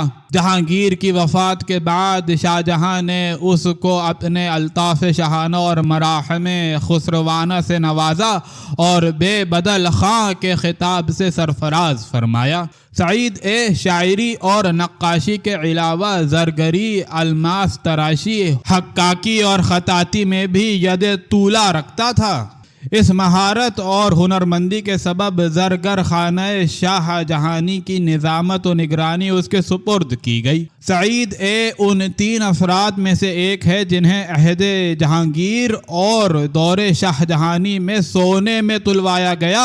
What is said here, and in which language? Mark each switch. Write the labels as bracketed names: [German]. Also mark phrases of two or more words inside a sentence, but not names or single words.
[Urdu] جہانگیر کی وفات کے بعد شاہ جہاں نے اس کو اپنے الطاف شاہانہ اور مراحم خسروانہ سے نوازا اور بے بدل خاں کے خطاب سے سرفراز فرمایا۔ سعید شاعری اور نقاشی کے علاوہ زرگری، الماس تراشی، حکاکی اور خطاطی میں بھی ید طولہ رکھتا تھا۔ اس مہارت اور ہنرمندی کے سبب زرگر خانہ شاہ جہانی کی نظامت و نگرانی اس کے سپرد کی گئی۔ سعید ان 3 افراد میں سے ایک ہے جنہیں عہد جہانگیر اور دور شاہ جہانی میں سونے میں تلوایا گیا۔